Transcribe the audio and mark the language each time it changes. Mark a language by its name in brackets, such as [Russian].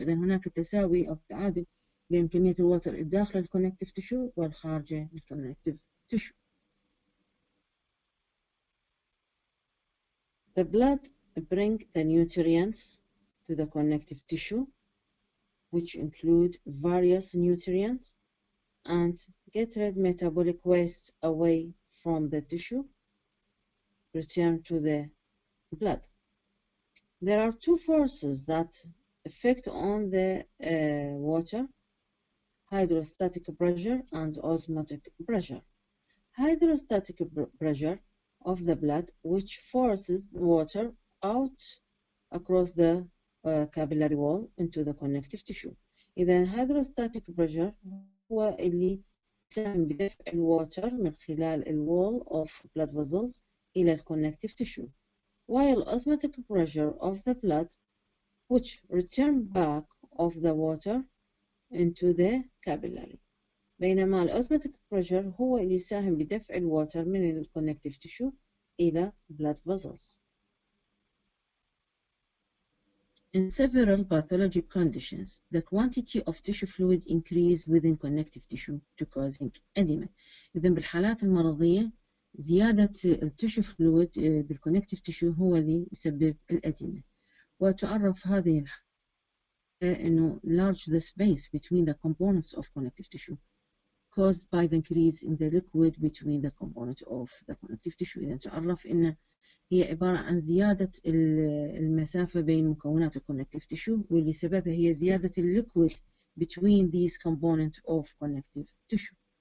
[Arabic] إذن هناك تساوي أو تعادل بين كمية الواتر الداخل الكونكتيف تيشو والخارجة الكونكتيف تيشو. [English] The blood bring the nutrients to the connective tissue, which include various nutrients, and get rid metabolic waste away from the tissue, return to the blood. There are two forces that affect on the water: hydrostatic pressure and osmotic pressure. Hydrostatic pressure of the blood, which forces water out across the capillary wall into the connective tissue. إذا hydrostatic pressure [Arabic] هو اللي يساهم بدفع الواتر من خلال [English] الwall of blood vessels إلى connective tissue, while osmotic pressure of the blood, which return back of the water into the capillary. [Arabic] بينما الأوزموتيك pressure هو اللي يساهم بدفع الواتر من الكونكتيف تيشو إلى blood vessels. [English] In several pathologic conditions, the quantity of tissue fluid increase within connective tissue to causing edema. [Arabic] إذن بالحالات المرضية زيادة التيشو فلويد بالكونكتيف تيشو هو اللي يسبب الأديمة. وتعرف هذه الحالة إنه [English] large the space between the components of connective tissue caused by the increase in the liquid between the component of the connective tissue. [Arabic] إذا تعرف إن هي عبارة عن زيادة المسافة بين مكونات الكونكتيف تيشو واللي سببها هي زيادة الليكويد [English] between these components of connective tissue.